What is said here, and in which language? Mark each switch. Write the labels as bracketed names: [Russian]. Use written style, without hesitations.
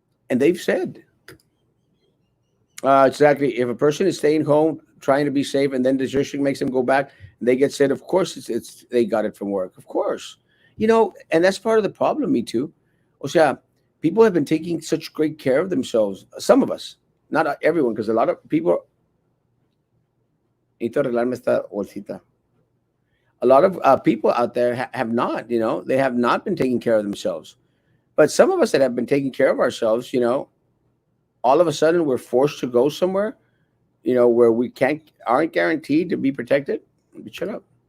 [English] And they've said, exactly, if a person is staying home, trying to be safe, and then the district makes them go back, and they get sick, of course it's they got it from work. Of course. You know, and that's part of the problem, me too. [Spanish] O sea, [English] people have been taking such great care of themselves. Some of us, not everyone, because a lot of people. [Spanish] Necesito arreglarme esta bolsita. [English] A lot of people out there have not, they have not been taking care of themselves. But some of us that have been taking care of ourselves, all of a sudden we're forced to go somewhere, where we aren't guaranteed to be protected. Shut up.